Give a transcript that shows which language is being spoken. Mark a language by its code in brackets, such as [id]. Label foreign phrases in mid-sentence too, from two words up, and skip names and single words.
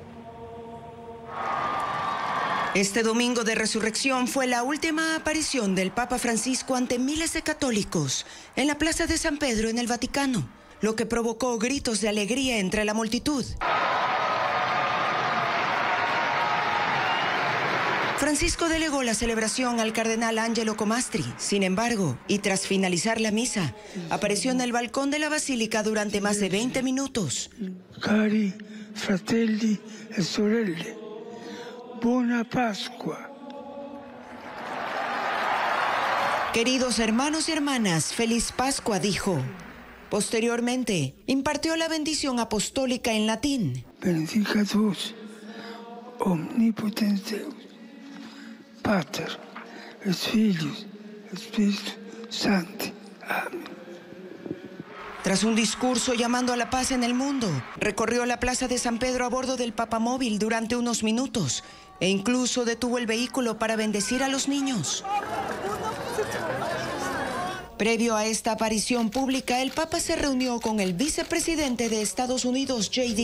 [es] Este domingo de resurrección fue la última aparición del Papa Francisco ante miles de católicos en la Plaza de San Pedro en el Vaticano, lo que provocó gritos de alegría entre la multitud. Francisco delegó la celebración al cardenal Angelo Comastri. Sin embargo, y tras finalizar la misa, apareció en el balcón de la basílica durante más de 20 minutos. [it] Cari fratelli e sorelle, buona Pascua. [es] Queridos hermanos y hermanas, feliz Pascua, dijo. Posteriormente, impartió la bendición apostólica en latín. [la] Benedicat vos, omnipotens Deus, Pater, et Filius, et Spiritus Sancti. [es] Amén. Tras un discurso llamando a la paz en el mundo, recorrió la Plaza de San Pedro a bordo del papamóvil durante unos minutos e incluso detuvo el vehículo para bendecir a los niños. Previo a esta aparición pública, el Papa se reunió con el vicepresidente de Estados Unidos, J.D.